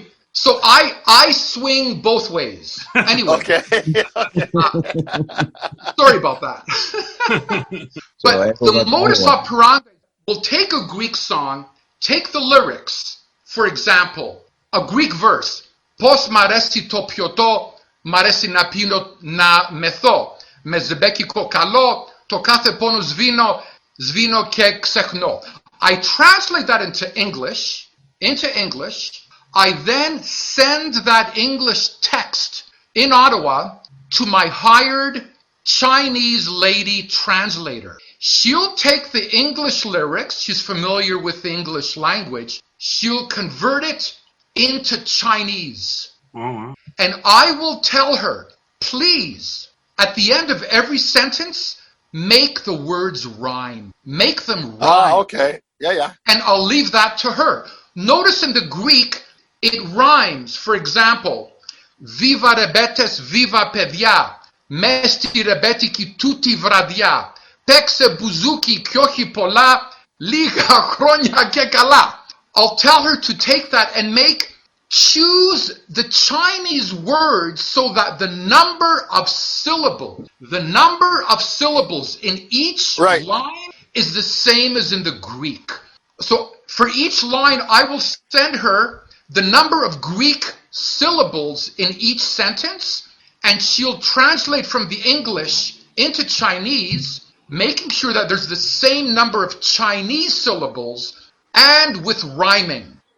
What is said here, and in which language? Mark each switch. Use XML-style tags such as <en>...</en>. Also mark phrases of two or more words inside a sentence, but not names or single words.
<en>So I swing both ways. Anyway. Okay. Sorry about that. But the modus operandi will take a Greek song, take the lyrics. For example, a Greek verse.</en> <el>Πώς μ' αρέσει το πιωτό, μ' αρέσει να πίνω, να μεθώ. Με ζεμπέκικο καλό, το κάθε πόνο σβήνω και ξεχνώ.</el> <en>I translate that into English. I then send that English text in Ottawa to my hired Chinese lady translator. She'll take the English lyrics, she's familiar with the English language, she'll convert it into Chinese. Oh, And I will tell her, please, at the end of every sentence, make the words rhyme. Make them rhyme. Ah, okay. Yeah. And I'll leave that to her. Notice in the Greek, it rhymes. For example,</en> <el>βίβα ρεμπέτες, βίβα παιδιά, μεστη ρεμπέτικη τούτη βραδιά, παίξε μπουζούκι κιόχι πολλά, λίγα χρόνια κεκαλά.</el> <en>I'll tell her to take that and choose the Chinese words so that the number of syllables in each line is the same as in the Greek. So for each line, I will send her the number of Greek syllables in each sentence, and she'll translate from the English into Chinese, making sure that there's the same number of Chinese syllables and with rhyming.</en>